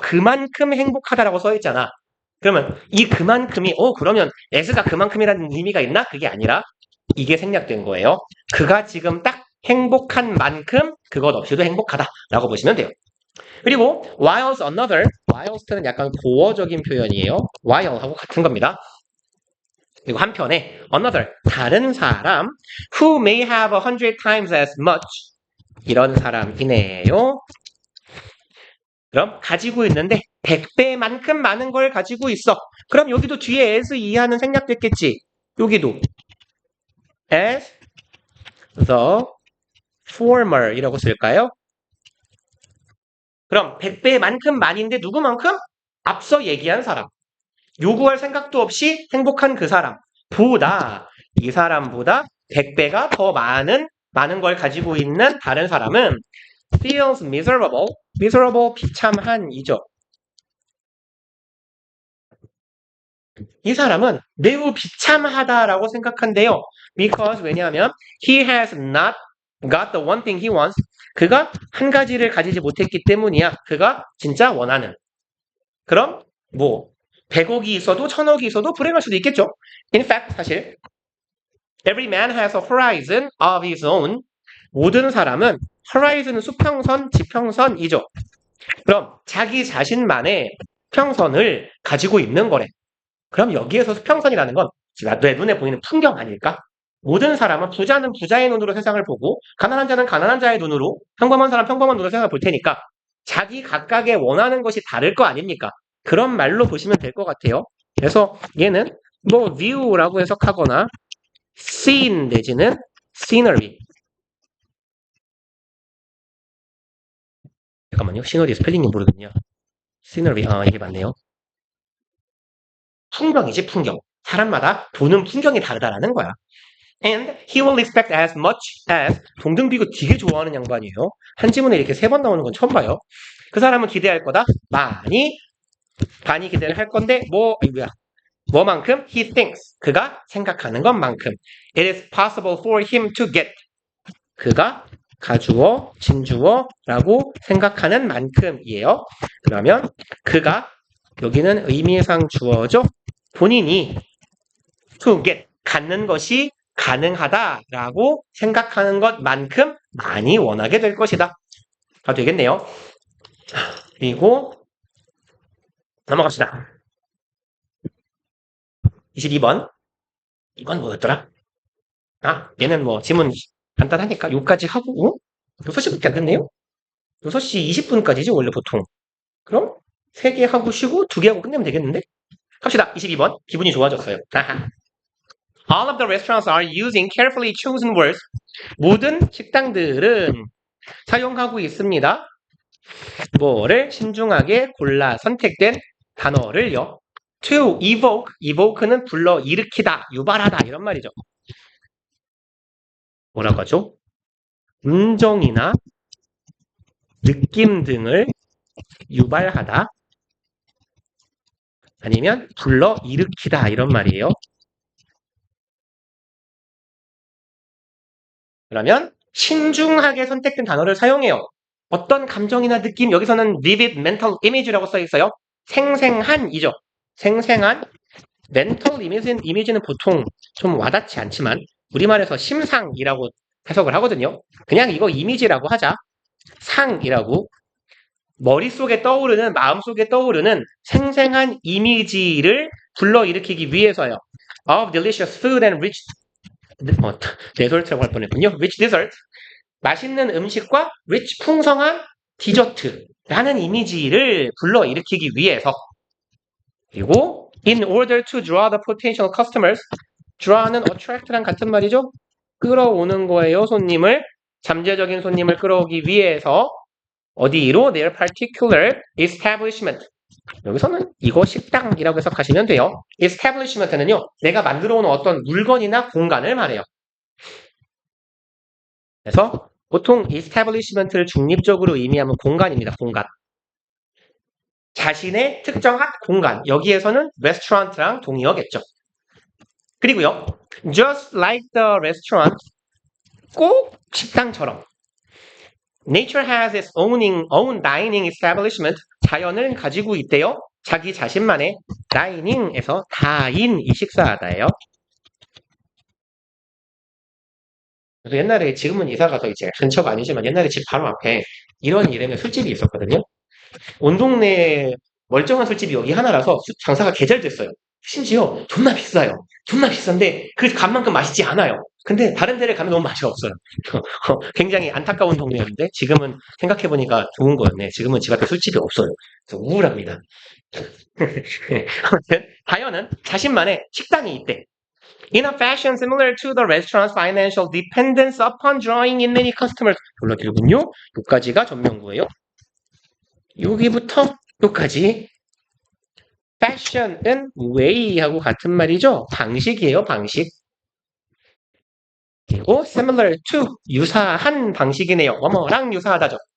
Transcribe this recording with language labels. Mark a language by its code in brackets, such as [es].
[ko] 그만큼 행복하다라고 써 있잖아. 그러면 이 그만큼이 그러면 s가 그만큼이라는 의미가 있나? 그게 아니라 이게 생략된 거예요. 그가 지금 딱 행복한 만큼 그것 없이도 행복하다라고 보시면 돼요. 그리고 whilst whilst는 약간 고어적인 표현이에요. while하고 같은 겁니다. 그리고 한편에 another, 다른 사람 [en] who may have 100 times as much, [ko] 이런 사람이네요. 그럼 가지고 있는데 100배만큼 많은 걸 가지고 있어. 그럼 여기도 뒤에 as 이하는 생략됐겠지. 여기도 [en] as the former [ko] 이라고 쓸까요? 그럼 100배만큼 많은데 누구만큼? 앞서 얘기한 사람. 요구할 생각도 없이 행복한 그 사람. 이 사람보다 100배가 더 많은 걸 가지고 있는 다른 사람은 [en] feels miserable, [ko] 비참한이죠. 이 사람은 매우 비참하다라고 생각한대요. [en] Because [ko] 왜냐하면 [en] he has not got the one thing he wants. [ko] 그가 한 가지를 가지지 못했기 때문이야. 그가 진짜 원하는. 그럼 뭐 100억이 있어도 1000억이 있어도 불행할 수도 있겠죠. [en] In fact [ko] 사실 [en] every man has a horizon of his own. [ko] 모든 사람은 horizon은 수평선, 지평선이죠. 그럼 자기 자신만의 수평선을 가지고 있는 거래. 그럼 여기에서 수평선이라는 건 내 눈에 보이는 풍경 아닐까? 모든 사람은 부자는 부자의 눈으로 세상을 보고 가난한 자는 가난한 자의 눈으로 평범한 사람 평범한 눈으로 세상을 볼 테니까 자기 각각의 원하는 것이 다를 거 아닙니까? 그런 말로 보시면 될 것 같아요. 그래서 얘는 뭐 view라고 해석하거나 scene 내지는 scenery. 잠깐만요. 시너리 스펠링이 모르겠네요. scenery. 이게 맞네요. 풍경이지 풍경. 사람마다 보는 풍경이 다르다라는 거야. [en] And he will expect as much as [ko] 동등비고 되게 좋아하는 양반이에요. 한 지문에 이렇게 3번 나오는 건 처음 봐요. 그 사람은 기대할 거다. 많이 기대를 할 건데 뭐만큼? [en] He thinks. [ko] 그가 생각하는 것만큼. [en] It is possible for him to get. [ko] 그가 가주어, 진주어 라고 생각하는 만큼이에요. 그러면 그가 여기는 의미상 주어죠. 본인이 to get 갖는 것이 가능하다라고 생각하는 것만큼 많이 원하게 될 것이다. 가 되겠네요. 그리고 넘어갑시다. 22번. 이건 뭐였더라? 얘는 뭐 지문 간단하니까 요까지 하고 6시밖에 안 됐네요. 6시 20분까지지 원래 보통. 그럼 3개 하고 쉬고 2개 하고 끝내면 되겠는데? 갑시다. 22번. 기분이 좋아졌어요. [en] All of the restaurants are using carefully chosen words. [ko] 모든 식당들은 사용하고 있습니다. 뭐를 신중하게 골라 선택된 단어를요. To evoke는 불러 일으키다, 유발하다 이런 말이죠. 뭐라고 하죠? 감정이나 느낌 등을 유발하다 아니면 불러 일으키다 이런 말이에요. 그러면 신중하게 선택된 단어를 사용해요. 어떤 감정이나 느낌, 여기서는 [en] vivid mental image [ko] 라고 써 있어요. 생생한이죠. 생생한 mental image는 보통 좀 와닿지 않지만 우리말에서 심상이라고 해석을 하거든요. 그냥 이거 이미지라고 하자. 상이라고. 머릿속에 떠오르는, 마음속에 떠오르는 생생한 이미지를 불러일으키기 위해서요. [en] Of delicious food and rich [ko] 데설트라고 할 뻔했군요. [en] Rich dessert. [ko] 맛있는 음식과 rich 풍성한 디저트라는 이미지를 불러일으키기 위해서. [en] 그리고 in order to draw the potential customers. [ko] draw는 attract랑 같은 말이죠. 끌어오는 거예요. 손님을. 잠재적인 손님을 끌어오기 위해서 어디로? [en] their particular establishment. [ko] 여기서는 이거 식당이라고 해석하시면 돼요. establishment는요. 내가 만들어 놓은 어떤 물건이나 공간을 말해요. 그래서 보통 establishment를 중립적으로 의미하면 공간입니다. 공간. 자신의 특정한 공간. 여기에서는 restaurant랑 동의어겠죠. 그리고요. [en] just like the restaurant. [ko] 꼭 식당처럼. [en] Nature has its own dining establishment. [ko] 자연은 가지고 있대요. 자기 자신만의 다이닝에서 다인이 식사하다예요. 그래서 옛날에 지금은 이사 가서 이제 근처가 아니지만 옛날에 집 바로 앞에 이런 이름의 술집이 있었거든요. 온 동네에 멀쩡한 술집이 여기 하나라서 장사가 개 잘 됐어요. 심지어 존나 비싸요. 존나 비싼데 그 값만큼 맛있지 않아요. 근데 다른 데를 가면 너무 맛이 없어요. 굉장히 안타까운 동네였는데 지금은 생각해보니까 좋은 거였네. 지금은 집 앞에 술집이 없어요. 그래서 우울합니다. 아무튼 다현은 자신만의 식당이 있대. [en] In a fashion similar to the restaurant's financial dependence upon drawing in many customers. [ko] 졸라 길군요. 여기까지가 전명구예요. 여기부터 여기까지. fashion은 way하고 같은 말이죠. 방식이에요. 방식. 그리고 similar to 유사한 방식이네요. 뭐뭐랑 유사하다죠.